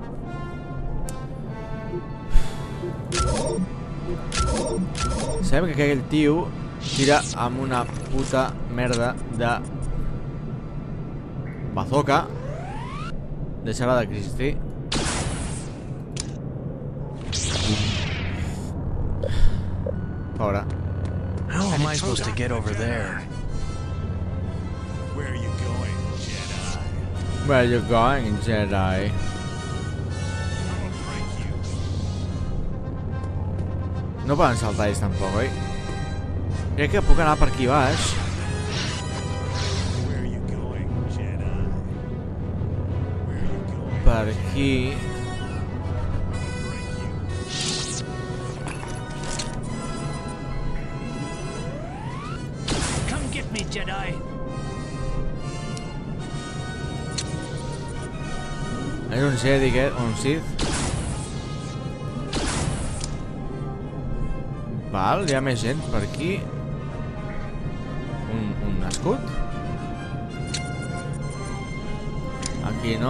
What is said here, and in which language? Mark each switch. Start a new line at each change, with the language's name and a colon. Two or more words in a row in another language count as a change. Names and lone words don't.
Catalan: Sabem que aquell tio tira amb una puta merda de bazooka. Deixarà d'existir. Pobre.
English: How am I supposed to get over there? Where are you going, Jedi? Where are you going, Jedi? I'll break you.
Catalan: No poden saltar ells tampoc, oi? Crec que puc anar per aquí baix.
English: Where are you going, Jedi? Where are you going?
Catalan: Per aquí.
English: Come get me, Jedi.
Catalan: És un Jedi, un Sith. Val, hi ha més gent per aquí. Un escut. Aquí no.